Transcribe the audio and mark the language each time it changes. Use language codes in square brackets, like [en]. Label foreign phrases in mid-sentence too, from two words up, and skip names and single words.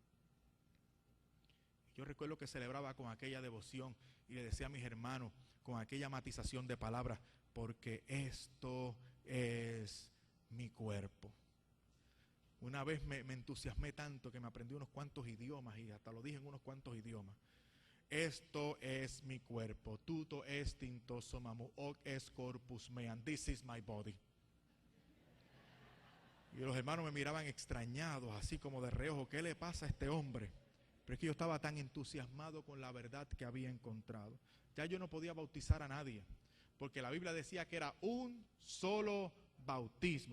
[es] Yo recuerdo que celebraba con aquella devoción y le decía a mis hermanos con aquella matización de palabras: porque esto es mi cuerpo. Una vez me entusiasmé tanto que me aprendí unos cuantos idiomas y hasta lo dije en unos cuantos idiomas. Esto es mi cuerpo. [el] Τούτο εστίν το σώμα μου [la] hoc est corpus meam. [en] This is my body. [es] Y los hermanos me miraban extrañados, así como de reojo. ¿Qué le pasa a este hombre? Pero es que yo estaba tan entusiasmado con la verdad que había encontrado. Ya yo no podía bautizar a nadie, porque la Biblia decía que era un solo bautismo.